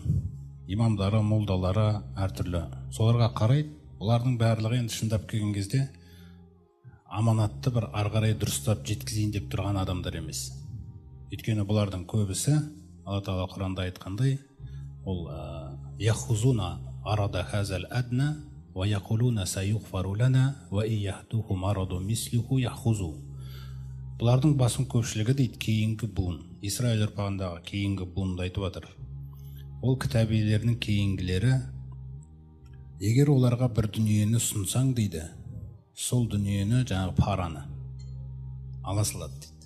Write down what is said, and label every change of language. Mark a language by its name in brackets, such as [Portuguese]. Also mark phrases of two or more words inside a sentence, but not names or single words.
[Kazakh] Имамдары, молдалары әртүрлі. Соларға қарайды, олардың барлығы енді шындап келген кезде аманатты бір арғарай дұрыстап жеткізейін деп тұрған адамдар емес. Өйткені бұлардың көбісі, Алла тағала Құранда айтқандай, ол [Arabic] يأخذون عرض هذا الأدنى ويقولون سيغفر لنا وإن يأتهم عرض مثله يأخذوه. [Kazakh] Бұлардың басым көпшілігі дейді кейінгі буын, Исраил ұрпағындағы кейінгі буынды айтып жатыр. Ол кітабилерінің кейінгілері, егер оларға бір дүниені сұнсаң дейді, сол дүниені жаңағы параны ала салады дейді.